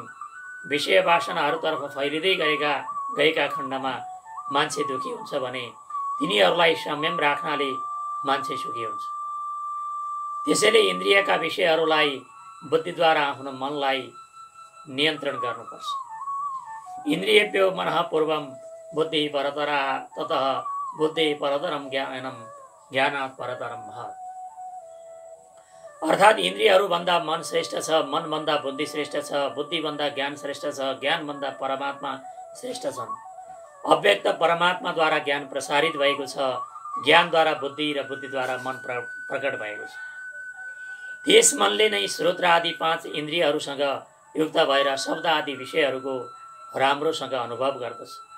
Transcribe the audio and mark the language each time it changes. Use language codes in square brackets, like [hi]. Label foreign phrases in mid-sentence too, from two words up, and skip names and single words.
[ne] विषय वासनाहरूतर्फ फैलिँदै गएका खण्डमा मान्छे दुखी हुन्छ भने तिनीहरूलाई संयम राख्नाले मान्छे सुखी हुन्छ। त्यसैले इन्द्रियका विषयहरूलाई बुद्धिद्वारा आफ्नो मनलाई नियन्त्रण गर्नुपर्छ। [sa] इन्द्रियेभ्यो मनः पूर्वं बुद्धि परतरा ततः बुद्धि परतरम ज्ञानम ज्ञानात् परतरम महत्। [ne] अर्थात् इन्द्रियहरूभन्दा मन श्रेष्ठ छ, मनभन्दा बुद्धि श्रेष्ठ छ, बुद्धिभन्दा ज्ञान श्रेष्ठ छ, ज्ञानभन्दा परमात्मा श्रेष्ठ छन्। अव्यक्त परमात्माद्वारा ज्ञान प्रसारित भएको छ, ज्ञानद्वारा बुद्धि र बुद्धिद्वारा मन प्रकट भएको छ। त्यस मनले नै श्रोत्र आदि 5 इन्द्रियहरूसँग युक्त भएर शब्द आदि विषयहरूको राम्रोसँग अनुभव गर्दछ।